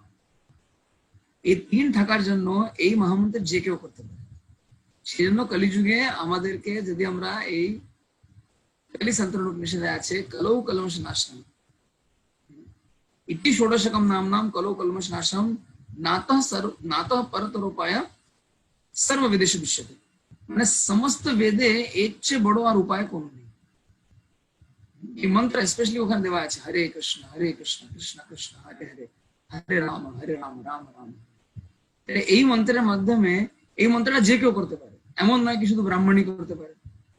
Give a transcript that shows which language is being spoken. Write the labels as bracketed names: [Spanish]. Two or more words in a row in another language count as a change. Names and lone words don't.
[Bangla] এই তিন থাকার জন্য এই মহামন্ত্র যে কেউ করতে পারে। সেই জন্য কলিযুগে আমাদেরকে যদি আমরা এই কলিসন্তরণ উপনিষদে আছে [Sanskrit] কলৌ কলমশ নাশম ইতি ষোড়শকম নাম নাম কলৌ কলমশ নাশম নাতঃ পরতরোপায় सर्व विदेश विश्वते, [Bangla] মানে সমস্ত বেদে এর চেয়ে বড় আর উপায় কোন নেই। এই মন্ত্র স্পেশালি ওখানে দেওয়া আছে হরে কৃষ্ণ কৃষ্ণ কৃষ্ণ হরে হরে, হরে রাম রাম রাম। এই মন্ত্রের মাধ্যমে এই মন্ত্রটা যে কেউ করতে পারে, এমন নয় কি শুধু ব্রাহ্মণই করতে পারে।